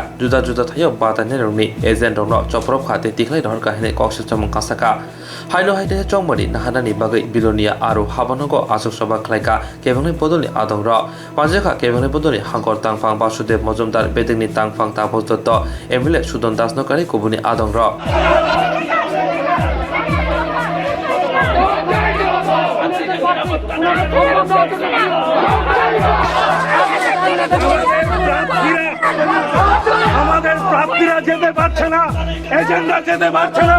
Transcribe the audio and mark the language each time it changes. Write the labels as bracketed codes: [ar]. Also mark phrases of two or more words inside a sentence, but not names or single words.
[trp] Juda thayo batanya ni agent no choprop khate tiklai dor ka hene koksha chamang kasaka. Hailo haite chongmani nahana ni bagai bilonia aro habano go asok soba khlaika. Kebangai botol ni adong ro. Panjaka kebangai botol ni hangkor tangfang Basudev Majumdar bedeng ni tangfang tapos dotto. Emile Sudon Das no kari kubuni adong ro. [bn] আমাদের প্রার্থীরা যেতে পারছে না, এজেন্ডা যেতে পারছে না।